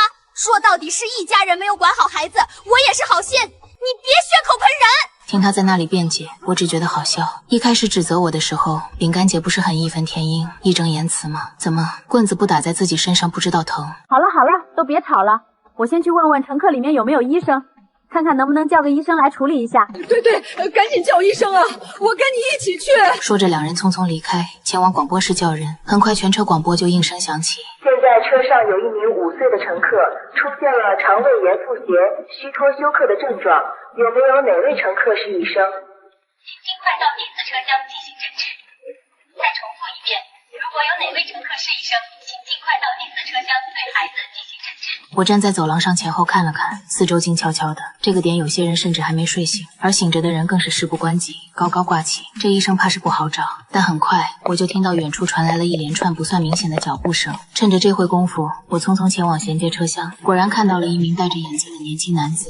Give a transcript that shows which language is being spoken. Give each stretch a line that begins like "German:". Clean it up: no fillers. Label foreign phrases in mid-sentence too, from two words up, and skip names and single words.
Chinese: 說到底是一家人沒有管好孩子，我也是好心，你別血口噴人。聽他在那裡辯解，我只覺得好笑。一開始指責我的時候，餅乾姐不是很義憤填膺、義正言辭嗎？怎麼棍子不打在自己身上不知道疼？好了好了，都別吵了，我先去問問乘客裡面有沒有醫生，看看能不能叫個醫生來處理一下。對對，趕緊叫醫生啊！我跟你一起去。說着，兩人匆匆離開，前往廣播室叫人。很快，全車廣播就應聲響起： 現在車上有一名5歲的乘客出現了腸胃炎腹瀉、虛脫休克的症狀，有沒有哪位乘客是醫生？請盡快到第4車廂進行診治。再重複一遍，如果有哪位乘客是醫生，請盡快到第4車廂對孩子進行診治。我站在走廊上前後看了看，四周靜悄悄的。這個點有些人甚至還沒睡醒，而醒着的人更是事不關己，高高掛起。這醫生怕是不好找。但很快我就聽到遠處傳來了一連串不算明顯的腳步聲。趁着這會功夫，我匆匆前往銜接車廂，果然看到了一名戴着眼鏡的年輕男子。